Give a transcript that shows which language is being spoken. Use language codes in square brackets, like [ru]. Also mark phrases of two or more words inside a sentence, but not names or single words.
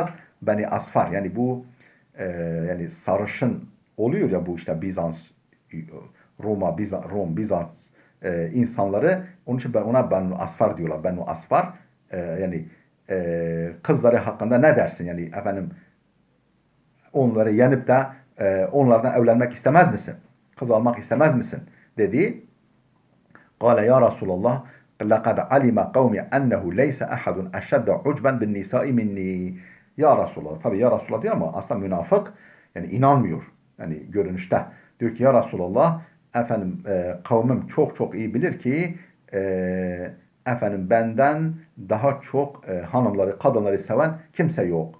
[tr] Beni asfar, yani bu yani sarışın oluyor ya, bu işte Bizans, Rom, Bizans insanları, onun için ona Benu Asfar diyorlar. Benu Asfar yani kızları hakkında ne dersin? Yani efendim onları yenip de onlardan evlenmek istemez misin? Kız almak istemez misin? Dedi. [ar] قال يا رسول الله لقد علم قومي أنه ليس أحد أشد عجبا بالنساء مني. يا رسول الله. [tr] Tabi [ar] يا رسول الله [tr] diyor ama aslında münafık, yani inanmıyor. Yani görünüşte. Diyor ki [ar] يا رسول الله, [tr] efendim kavmim çok çok iyi bilir ki efendim benden daha çok hanımları, kadınları seven kimse yok.